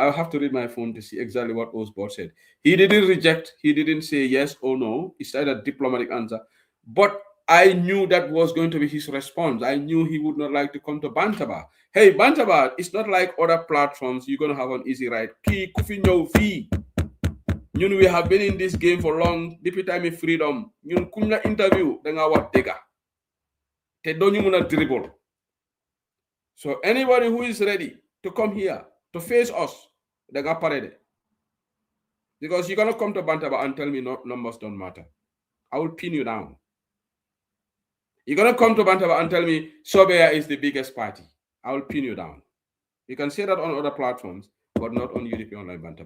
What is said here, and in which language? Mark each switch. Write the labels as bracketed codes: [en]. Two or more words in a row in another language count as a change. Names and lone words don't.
[en] I'll have to read my phone to see exactly what Osbob said. He didn't reject. He didn't say yes or no. He said a diplomatic answer. But I knew that was going to be his response. I knew he would not like to come to Bantaba. Hey, Bantaba, it's not like other platforms. You're going to have an easy ride. [wo] Ki kufi ñew fi. [en] We have been in this game for long. Depuis time of freedom. [wo] Ñun kuñ la interview da nga war dega. Te do ñu mëna dribble. [en] So anybody who is ready to come here to face us, [wo] da nga pare de. [en] Because you're going to come to Bantaba and tell me numbers don't matter. I will pin you down. You're going to come to Bantaba and tell me Sobea is the biggest party. I will pin you down. You can say that on other platforms, but not on UDP Online Bantaba.